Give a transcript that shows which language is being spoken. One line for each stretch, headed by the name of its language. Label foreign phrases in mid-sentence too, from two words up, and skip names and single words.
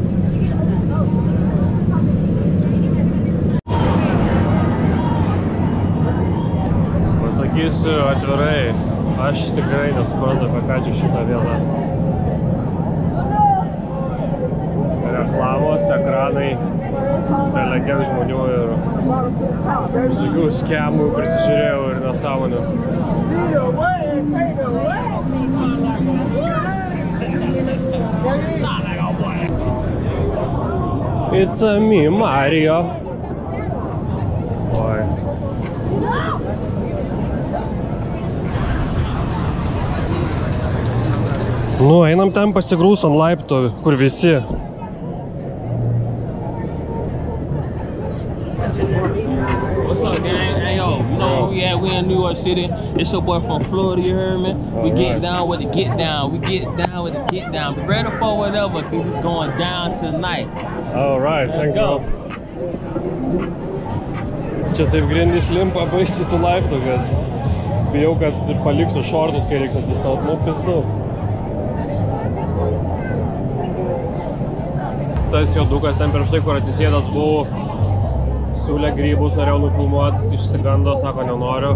Lithuanian: Pasakysiu atvirai, aš tikrai nesuprantu, apie ką čia šitą vietą. Reklamos, ekranai, belegend žmonių ir visokių skemų prisižiūrėjau ir nesąmonių.
English: It's a me, Mario.
Lithuanian: Oi. Nu, einam ten pasigrūs ant laiptų, kur visi.
English: What's up, gang? Hey, yo, you know where we at? We in New York City. It's your boy from Florida, you heard me? We get down with the get down. We get down with the get down. Be ready for whatever, because it's going down tonight. Alright, thank you.
Lithuanian: Čia taip grindys limpa baisiai tų laiptų, kad bijau, kad paliksiu šortus, kai reiks atsistaut. Nu, pizdu. Tas jodukas ten prieš tai, kur atsisėdas buvau, siūlė grybus, norėjau nufilmuoti, išsigando, sako, nenoriu.